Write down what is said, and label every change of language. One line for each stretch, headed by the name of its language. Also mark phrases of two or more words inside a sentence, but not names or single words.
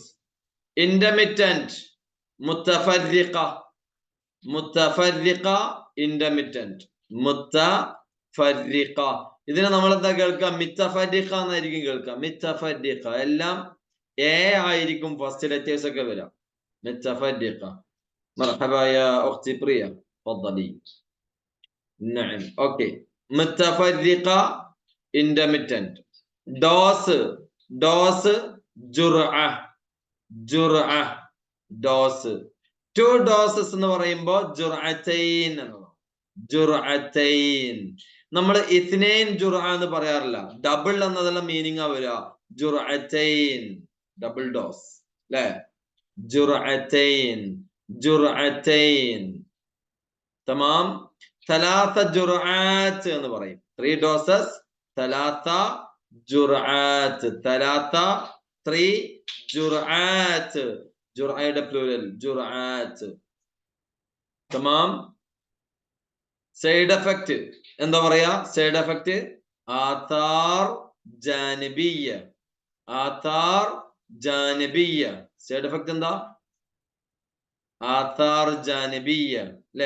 Malayalam: ഇന്റർമിറ്റന്റ് മുത്തഫർരിഖ. മുത്തഫർരിഖ ഇന്റർമിറ്റന്റ്. മുത്തഫർരിഖ. ഇതിനെ നമ്മൾ എന്താ കേൾക്കുക? മിത്തഫർരിഖ എന്നായിരിക്കും കേൾക്കുക. മിത്തഫർരിഖ എല്ലാം എ ആയിരിക്കും ഫസ്റ്റ് ലെറ്റേഴ്സ് ഒക്കെ വരാം. മിത്തഫർരിഖ.
Arabic: مرحبا يا أختي بريا تفضلي. نعم أوكي. متفرقة intermittent. دوس دوس جرعة جرعة دوس.
English: two doses
Malayalam: എന്ന് പറയുമ്പോൾ ജുർഅത്തൈൻ എന്നാണ്. ജുർഅത്തൈൻ. നമ്മൾ
Arabic: اثنين جرعة
Malayalam: എന്ന് പറയാറില്ല. ഡബിൾ എന്നതെല്ലാം മീനിങ് ആ വരിക. ജുർഅത്തൈൻ
English: double dose
Malayalam: അല്ലേ?
Arabic: جرعتين جرعتين.
Malayalam: തമാം.
Arabic: ثلاث جرعات
Malayalam: എന്ന് പറയും. 3 doses.
Arabic: ثلاث جرعات. ثلاث 3 جرعات.
Malayalam: ജുർഅയുടെ പ്ലൂറൽ ജുർആത്ത്. തമാം.
English: side effect
Malayalam: എന്താ പറയാ?
English: side effect
Arabic: آثار جانبية. آثار جانبية.
English: side effect
Malayalam: എന്താ?
Arabic: آثار جانبية
Malayalam: അല്ലേ?